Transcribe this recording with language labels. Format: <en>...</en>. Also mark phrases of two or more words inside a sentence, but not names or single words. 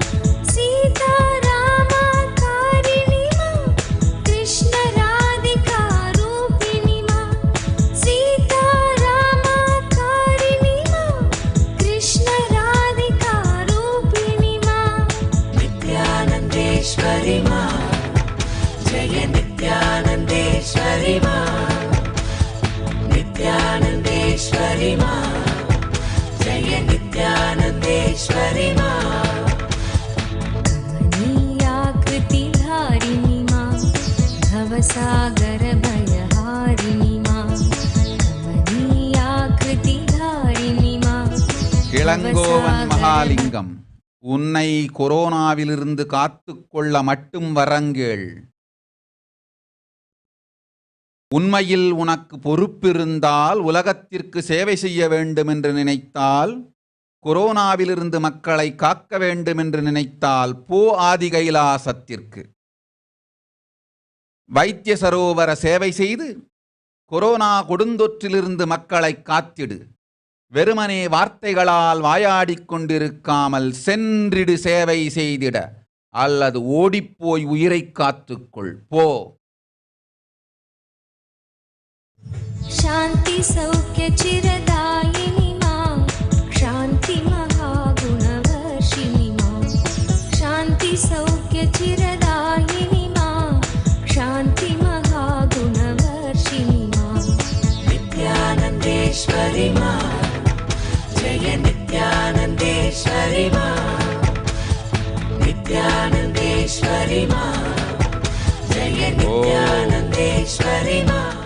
<hi>सीतारामाकारिणी मां, कृष्ण राधिका रूपिणी मां, सीतारामाकारिणी मां, कृष्ण राधिका रूपिणी मां, नित्यानंदेश्वरी मां, जय नित्यानंदेश्वरी मां, नित्यानंदेश्वरी मां, जय नित्यानंदेश्वरी मां. कमनीयाकृति धारिणी मां, भवसागर भयहारिणी मां, कमनीयाकृति धारिणी मां,</hi> <ta>இளங்கோவன் மகாலிங்கம், உன்னை கொரோனாவிலிருந்து காத்துக்கொள்ள மட்டும் வரங்கேள். உண்மையில் உனக்கு பொறுப்பிருந்தால், உலகத்திற்கு சேவை செய்ய வேண்டும் என்று நினைத்தால், கொரோனாவிலிருந்து மக்களை காக்க வேண்டும் என்று நினைத்தால், போ ஆதி கைலாசத்திற்கு. வைத்திய சரோவர சேவை செய்து கொரோனா கொடுந்தொற்றிலிருந்து மக்களை காத்திடு. வெறுமனே வார்த்தைகளால் வாயாடிக் கொண்டிருக்காமல் சென்றிடு சேவை செய்திட, அல்லது ஓடிப்போய் உயிரை காத்துக்கொள். போ.</ta> <hi>शांति सौख्य चिरदायिनी मां, शांति महागुणवर्षिणी मां, शांति सौख्य चिरदायिनी मां, शांति महागुणवर्षिणी मां, नित्यानंदेश्वरी मां, जय नित्यानंदेश्वरी मां, नित्यानंदेश्वरी मां, जय नित्यानंदेश्वरी मां.</hi>